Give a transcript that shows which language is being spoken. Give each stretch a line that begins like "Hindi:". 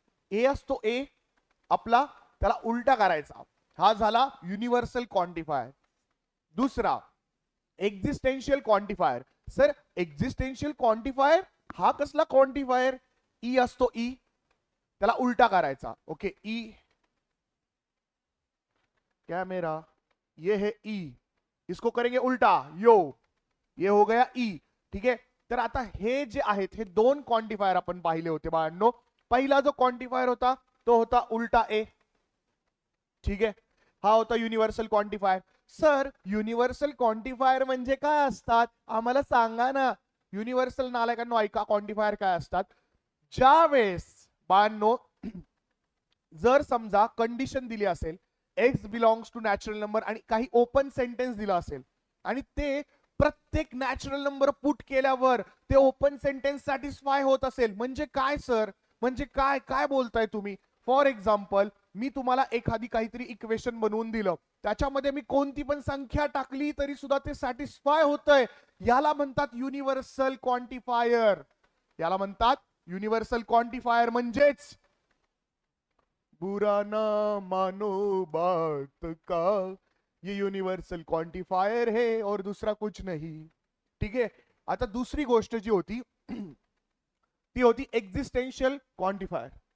Marathi: ए असतो ए आपला, त्याला उलटा करायचा, हा झाला युनिव्हर्सल क्वांटिफायर. दुसरा existential quantifier. Sir existential quantifier हा कसला क्वांटिफायर? ई असतो ई, त्याला उलटा करायचा.
Hindi: ओके, ई क्या मेरा, ये है ई, इसको करेंगे उल्टा, यो, ये हो गया ई.
Marathi: ठीक है, तर आता हे जे आहेत हे दोन क्वांटिफायर आपण पाहिले होते बाळांनो. पहिला जो क्वांटिफायर होता तो होता उल्टा ए. ठीक आहे, हा होता universal quantifier. Sir universal quantifier म्हणजे काय असतात आम्हाला सांगा ना. युनिव्हर्सल नालायकांनो ऐका, क्वांटिफायर काय असतात? ज्या वेळेस बाळांनो जर समजा कंडिशन दिली असेल x belongs to natural number आणि काही ओपन सेंटेन्स दिला असेल आणि ते प्रत्येक नॅचरल नंबर पुट केल्यावर ते ओपन सेंटेन्स सॅटिस्फाय होत असेल, म्हणजे काय सर? म्हणजे काय काय बोलताय तुम्ही? फॉर एक्झाम्पल, मी तुम्हाला एखादी काहीतरी इक्वेशन बनवून दिलं, त्याच्यामध्ये मी कोणती पण संख्या टाकली तरी सुद्धा ते सॅटिस्फाय होतंय, याला म्हणतात युनिव्हर्सल क्वांटिफायर. याला म्हणतात युनिव्हर्सल क्वांटिफायर.
Hindi: म्हणजेच बुरा ना मानो बात का, ये यूनिवर्सल क्वांटिफायर है और दूसरा कुछ नहीं.
Marathi: ठीक है, आता दुसरी गोष्ट जी होती ती होती एक्झिस्टेन्शियल क्वांटिफायर.